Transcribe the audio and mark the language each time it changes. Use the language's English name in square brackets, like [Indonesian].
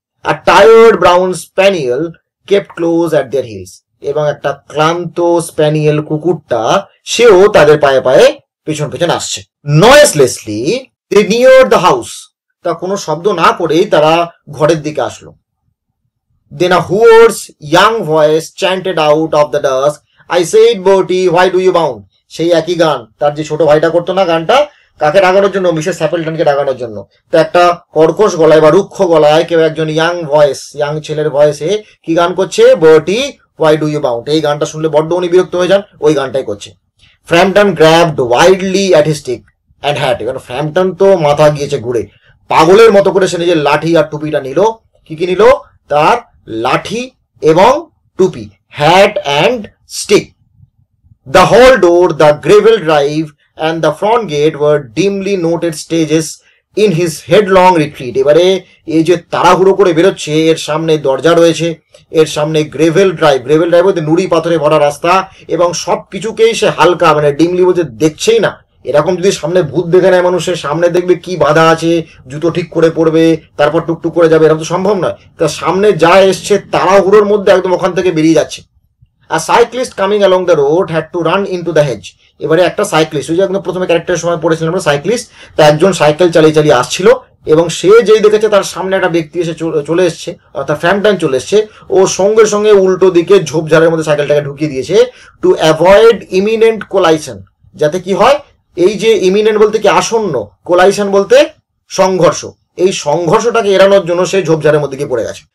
[English] আর tired brown spaniel kept close at their heels, [Bangla] এবং একটা ক্লান্ত স্প্যানিয়েল কুকুরটা সেও তাদের পায়ে পায়ে পেছন পেছন আসছে। [English] noiselessly they near the house, [Bangla] তা কোনো শব্দ না করেই তারা ঘরের দিকে আসলো। [English] Then a hoarse young voice chanted out of the dusk, I said Bertie, why do you bound? [Bangla] সেই একই গান, তার যে ছোট ভাইটা করতো না গানটা, কাকে ডাকানোর জন্য, মিসেস স্যাপেলটনকে ডাকানোর জন্য। তো একটা কর্কশ গলায় বা রুক্ষ গলায় কেউ একজন ইয়াং ছেলের ভয়েসে কি গান করছে, [English] Bertie why do you bound. [Bangla] এই গানটা শুনলে বড্ড উনি বিরক্ত হয়ে যান, ওই গানটাই করছে। [English] Frampton grabbed wildly at his stick and hat, [Bangla] এবার ফ্র্যাম্পটন তো মাথা গিয়েছে ঘুরে, পাগলের মতো করে সে নিজের লাঠি আর টুপিটা নিল। কি কি নিল? তার লাঠি এবং টুপি, [English] Hat and stick. The hall door, the gravel drive and the front gate were dimly noted stages in his headlong retreat. [Bangla] এবারে এই যে তাড়াহুড়ো করে বেরোচ্ছে, এর সামনে দরজা রয়েছে, এর সামনে গ্রেভেল ড্রাইভ বলতে নুড়ি পাথরে ভরা রাস্তা, এবং সব কিছুকেই সে হালকা, মানে ডিমলি বলতে দেখছেই না। এরকম যদি সামনে ভূত দেখে নেয় মানুষের, সামনে দেখবে কি বাধা আছে, জুতো ঠিক করে পড়বে, তারপর টুকটুক করে যাবে, এরকম তো সম্ভব নয়। তার সামনে যা এসছে তাড়াহুড়োর মধ্যে একদম ওখান থেকে বেরিয়ে যাচ্ছে। [English] A cyclist coming along the road had to run into the hedge. [Bangla] এবারে একটা সাইক্লিস্ট, ওই যে একদম প্রথমে ক্যারেক্টারের সময় পড়েছিলাম আমরা, সাইক্লিস্ট, তা একজন সাইকেল চালিয়ে চালিয়ে আসছিল, এবং সে যেই দেখেছে তার সামনে একটা ব্যক্তি এসে চলে এসছে, অর্থাৎ ফ্র্যাম্পটন চলে এসছে, ও সঙ্গে সঙ্গে উল্টো দিকে ঝোপঝাড়ের মধ্যে সাইকেলটাকে ঢুকিয়ে দিয়েছে, [English] to avoid imminent collision, [Bangla] যাতে কি হয়, এই যে ইমিনেন্ট বলতে কি আসন্ন, কোলাইশন বলতে সংঘর্ষ, এই সংঘর্ষটাকে এড়ানোর জন্য সে ঝোপঝাড়ের মধ্যে গিয়ে পড়ে গেছে।